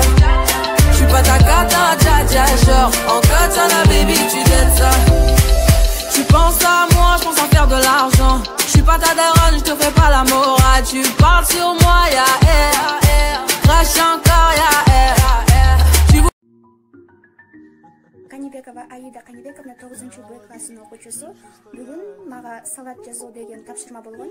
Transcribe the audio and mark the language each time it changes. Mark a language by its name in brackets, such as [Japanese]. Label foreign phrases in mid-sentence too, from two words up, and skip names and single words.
[French] J'suis pas ta cata, dja dja. Genre, en katana, baby, tu t'aides ça. Tu penses à moi, je pense à faire de l'argent. Je suis pas ta daronne, je te fais pas la morale. Tu parles sur moi, y'a air. Crash encore, y'a air. [Kyrgyz] Канибекова Аида Канибековна 9-Б классынын окуучусу. Бүгүн мага салат жасоо деген тапшырма болгон.